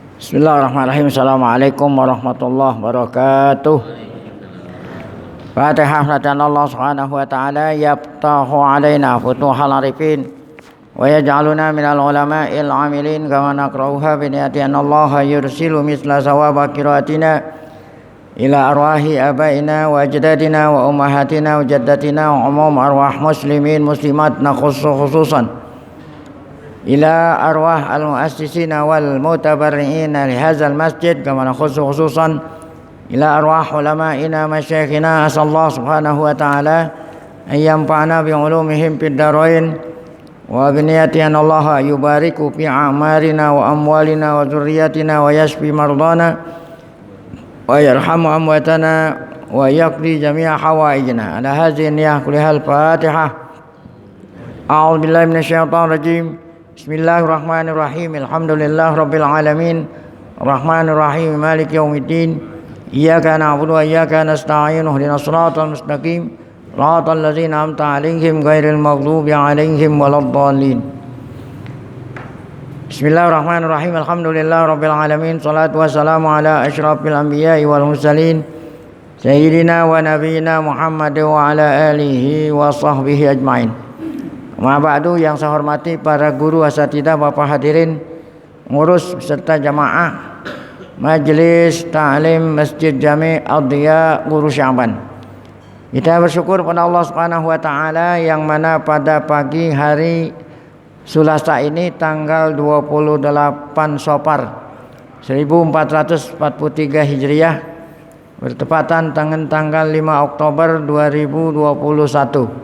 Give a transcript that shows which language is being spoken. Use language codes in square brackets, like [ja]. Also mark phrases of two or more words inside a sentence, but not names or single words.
[ar] بسم الله الرحمن الرحيم. السلام عليكم ورحمة الله وبركاته. الفاتحة. الله سبحانه وتعالى يفتح علينا فتوح العارفين ويجعلنا من العلماء العاملين كما نقرؤها بنية أن الله يرسل مثل ثواب قراءتنا إلى أرواح آبائنا وأجدادنا وأمهاتنا وجداتنا وعموم أرواح مسلمين مسلمات خصوصا إلى أرواح المؤسسين والمتبرعين لهذا المسجد كما خصوصا إلى أرواح علمائنا مشايخنا أسأل الله سبحانه وتعالى أن ينفعنا بعلومهم في الدارين وبنية أن الله يبارك في أعمارنا وأموالنا وذرياتنا ويشفي مرضانا ويرحم أمواتنا ويقضي جميع حوائجنا على هذه النية كلها الفاتحة. أعوذ بالله من الشيطان الرجيم. بسم الله الرحمن الرحيم. الحمد لله رب العالمين. الرحمن الرحيم. مالك يوم الدين. إياك نعبد وإياك نستعين. اهدنا الصراط المستقيم. صراط الذين أنعمت عليهم غير المغضوب عليهم ولا الضالين. بسم الله الرحمن الرحيم. الحمد لله رب العالمين. الصلاة والسلام على أشرف الأنبياء والمرسلين. سيدنا ونبينا محمد وعلى آله وصحبه أجمعين. [id] Ma'ba'du, yang saya hormati para guru asatidzah, Bapak hadirin, ngurus serta jamaah Majelis Ta'lim Masjid Jami' Ad-Diya Guru Sya'ban. Kita bersyukur pada Allah [ar] سبحانه وتعالى [id] yang mana pada pagi hari Selasa ini tanggal 28 Safar 1443 Hijriah bertepatan dengan tanggal 5 Oktober 2021.